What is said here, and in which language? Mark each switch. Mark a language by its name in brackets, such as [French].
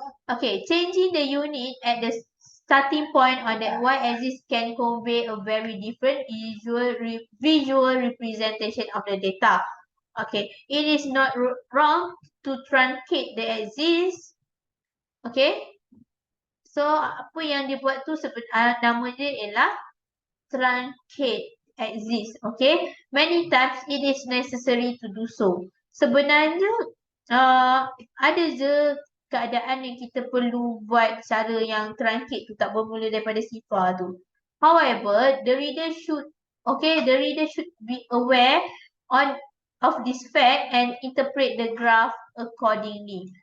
[English] Okay, changing the unit at the starting point on the y-axis can convey a very different visual representation of the data. Okay, it is not wrong to truncate the axis. [Malay] Okay, so apa yang dia buat tu nama dia ialah truncate axis. [English] Okay, many times it is necessary to do so. [Malay] Sebenarnya ada je keadaan yang kita perlu buat cara yang truncate tu, tak bermula daripada sifar tu. [English] However, the reader should be aware of this fact and interpret the graph accordingly.